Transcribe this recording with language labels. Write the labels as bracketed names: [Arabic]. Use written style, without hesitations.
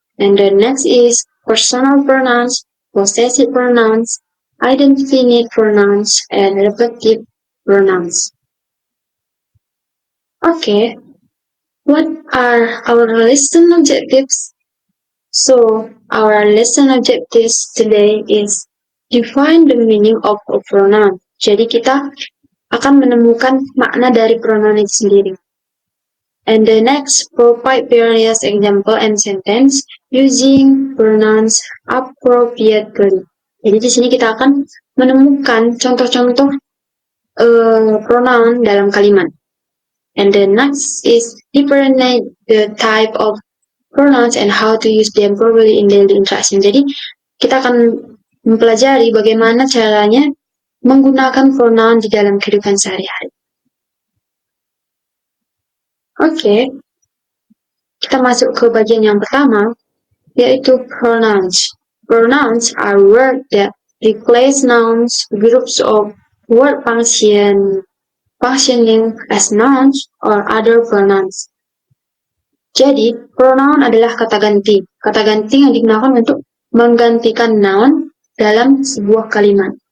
[English] And the next is personal pronouns, possessive pronouns, indefinite pronouns, and reflective pronouns. Okay, what are our lesson objectives? So our lesson objectives today is define the meaning of a pronoun. [Indonesian] Jadi kita akan menemukan makna dari pronoun itu sendiri. [English] And the next, provide various example and sentence using pronouns appropriately. [Indonesian] Jadi di sini kita akan menemukan contoh-contoh pronoun dalam kalimat. [English] And the next is differentiate the type of pronouns and how to use them properly in daily interaction. [Indonesian] Jadi kita akan mempelajari bagaimana caranya menggunakan pronoun di dalam kehidupan sehari-hari. Oke, kita masuk ke bagian yang pertama, yaitu pronouns. [English] Pronouns are words that replace nouns, groups of word functioning as nouns or other pronouns. [Indonesian] Jadi, pronoun adalah kata ganti. Kata ganti yang digunakan untuk menggantikan noun dalam sebuah kalimat.